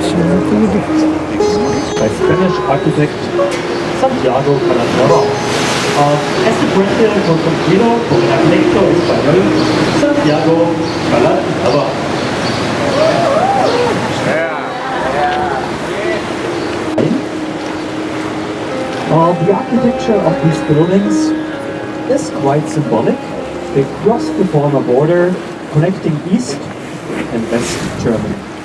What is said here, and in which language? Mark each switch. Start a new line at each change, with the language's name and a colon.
English: By Spanish architect Santiago Calatrava.
Spanish: Es el puente construido por el arquitecto español Santiago Calatrava.
English: The architecture of these buildings is quite symbolic. They cross the former border connecting East and West Germany.